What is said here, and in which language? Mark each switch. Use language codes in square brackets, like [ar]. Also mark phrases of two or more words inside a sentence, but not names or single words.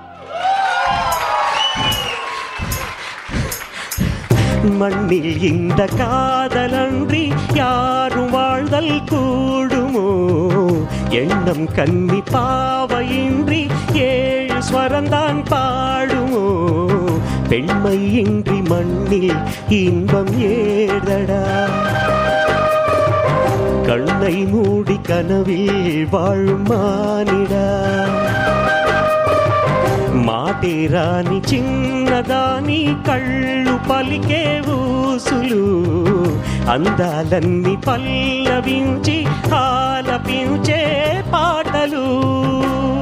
[ta] மண்ணில் இந்த காதலன்றி யாரும் வாழ்தல் கூடுமோ, எண்ணம் கன்னி பாவையின்றி ஏழு ஸ்வரந்தான் பாடுமோ, பெண்மையின்றி மண்ணில் இன்பம் ஏதடா, கண்ணை மூடி கனவில் வாழும் மானிடா. [te] మాటేరాని చిన్నదాని కళ్ళు పలికే ఊసులు, అందాలన్నీ పల్లవించి ఆలపించే పాటలు.